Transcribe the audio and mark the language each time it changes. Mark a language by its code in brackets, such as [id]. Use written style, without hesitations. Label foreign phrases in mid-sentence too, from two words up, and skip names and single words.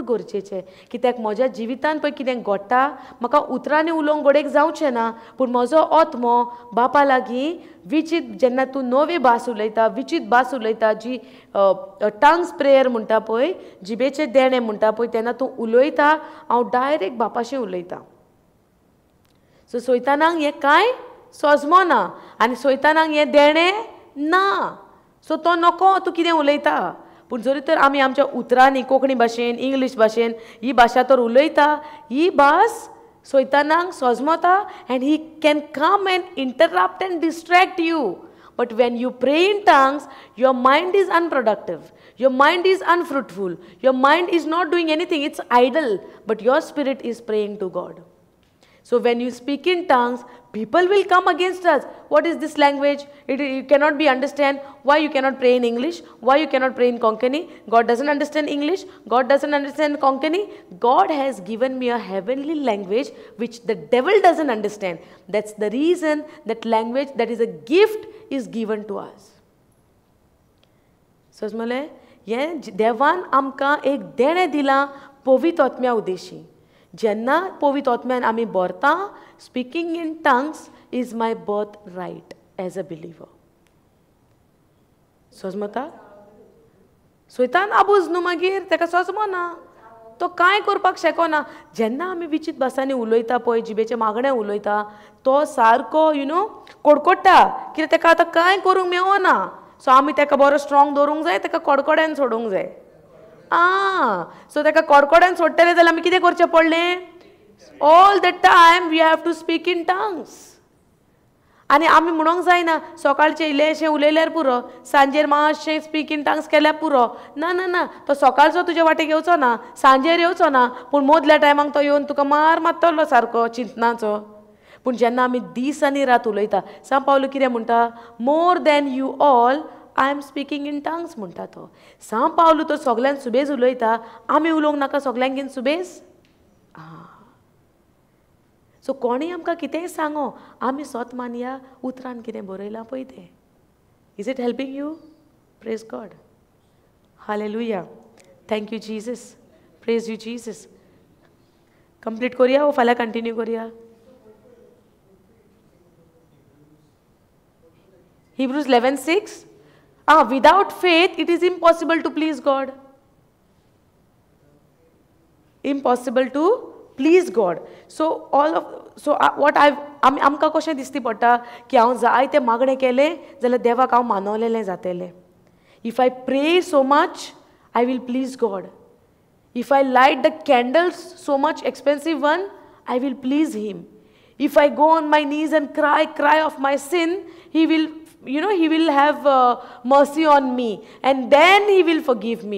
[kok] गरजेचें कित्याक म्हज्या जिवितांत पळय कितें घडटा म्हाका उतरांनी उलोवंक घोडेक जावचें ना पूण म्हजो आत्मो बापा लागीं विचित जेन्ना तूं नवी भास उलयता विचित भास उलयता जी [en] tongues prayer [kok] म्हणटा पळय जिबेचें देणें म्हणटा पळय तेन्ना तूं उलयता हांव डायरेक्ट बापाशें उलयतां सो सोयतानाक हें कांय सोजमोना आनी सोयतानाक हें देणें ना. सो तो नको तूं कितें उलयता. पूण जरी तर आमी आमच्या उतरांनी कोंकणी भाशेन इंग्लीश भाशेन ही भाशा तर उलयता, ही भास सैतानाक सोजमता [en] and he can come and interrupt and distract you. But when you pray in tongues, your mind is unproductive. Your mind is unfruitful. Your mind is not doing anything. It's idle. But your spirit is praying to God. So when you speak in tongues, people will come against us. What is this language? You cannot be understand. Why you cannot pray in English? Why you cannot pray in Konkani? God doesn't understand English. God doesn't understand Konkani. God has given me a heavenly language which the devil doesn't understand. That's the reason that language that is a gift is given to us. [kok] So समजले, हे देवान आमकां एक देणें दिलां पवित्र आत्म्या उद्देशी. जेन्ना पवित्र आत्म्यान आमी भरता, [en] speaking in tongues is my birth right as a believer. [kok] सोजमता सैतान आबूज न्हू, मागीर ताका सोजमना, तो कांय करपाक शकना. जेन्ना आमी विचित्र भासांनी उलयता पळय, जिबेचें मागणें उलयता, तो सारको कडकडटा, कित्याक ताका आतां कांय करूंक मेळना. सो आमी ताका बरो स्ट्रॉंग दवरूंक जाय, ताका कडकड्यान सोडूंक जाय. सो ताका कडकड्यान सोडटले जाल्यार आमी कितें करचें पडलें? [en] all the time we have to speak in tongues. [kok] आनी आमी म्हणूंक जायना सकाळचें इल्लेशें उलयल्यार पुरो, सांजेर मातशें [en] speak in tongues [kok] केल्यार पुरो. ना ना ना, तो सकाळचो तुजे वाटेक येवचो ना, सांजेर येवचो ना, पूण मदल्या टायमाक तो येवन तुका मार मारतलो सारको चिंतनाचो. पूण जेन्ना आमी दीस आनी रात उलयता, सांग पावलो कितें म्हणटा? [en] more than you all I am speaking in tongues [kok] म्हणटा तो. सांग पावलो तो सगळ्यान सुबेज उलयता, आमी उलोवंक नाका सगळ्यांकीन सुबेज? सो कोणी आमकां कितेंय सांगो, आमी स्वत मानया उतरान कितें बरयलां पळय तें. [en] is it helping you? praise God. हालेलुया. thank you Jesus. praise you Jesus. [kok] कंप्लीट करुया वो फाल्यां कंटिन्यू करुया? [en] Hebrews 11:6. Without faith it is impossible to please God. Impossible to please God. So what [kok] आमकां कशें दिसती पडटा की हांव जाय तें मागणें केलें जाल्यार देवाक हांव मानवलेलें जातलें. [en] If I pray so much, I will please God. If I light the candles, so much expensive one, I will please Him. If I go on my knees and cry of my sin, He will have mercy on me, and then He will forgive me.